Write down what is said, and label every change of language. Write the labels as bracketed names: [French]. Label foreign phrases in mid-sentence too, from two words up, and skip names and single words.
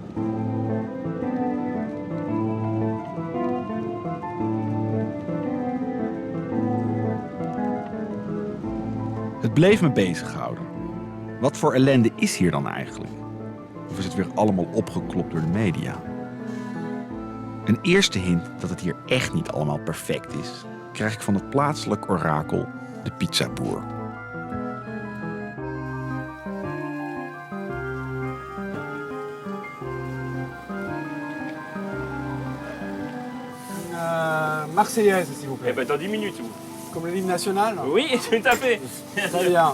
[Dutch] Het bleef me bezighouden. Wat voor ellende is hier dan eigenlijk? Of is het weer allemaal opgeklopt door de media? Een eerste hint dat het hier echt niet allemaal perfect is, krijg ik van het plaatselijk orakel, de pizzaboer. [French] Marseillaise, s'il vous plaît. Eh ben dans 10 minutes. Vous. Comme le livre national? Oui, tout à fait. Très bien.